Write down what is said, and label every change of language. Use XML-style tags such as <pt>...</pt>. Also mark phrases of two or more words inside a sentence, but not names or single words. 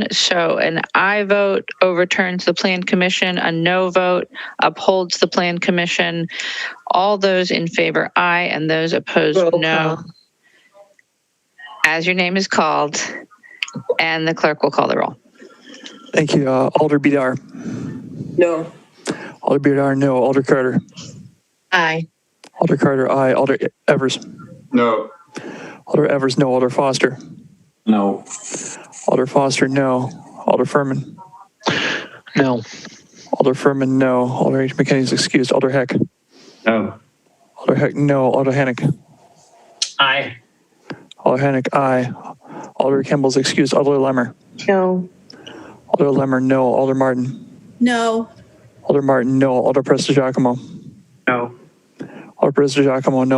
<en>So an aye vote overturns the Plan Commission, a no vote upholds the Plan Commission. All those in favor, aye, and those opposed, no. As your name is called, and the clerk will call the roll. Thank you. Alder Bedar. No. Alder Bedar, no. Alder Carter. Aye. Alder Carter, aye. Alder Evers. No. Alder Evers, no. Alder Foster. No. Alder Foster, no. Alder Furman. No. Alder Furman, no. Alder H. McKinney is excused. Alder Heck. No. Alder Heck, no. Alder Hannick. Aye. Alder Hannick, aye. Alder Kimball's excused. Alder Lemmer. No. Alder Lemmer, no. Alder Martin. No. Alder Martin, no. Alder Prestigiacomo. No. Alder Prestigiacomo, no.</en>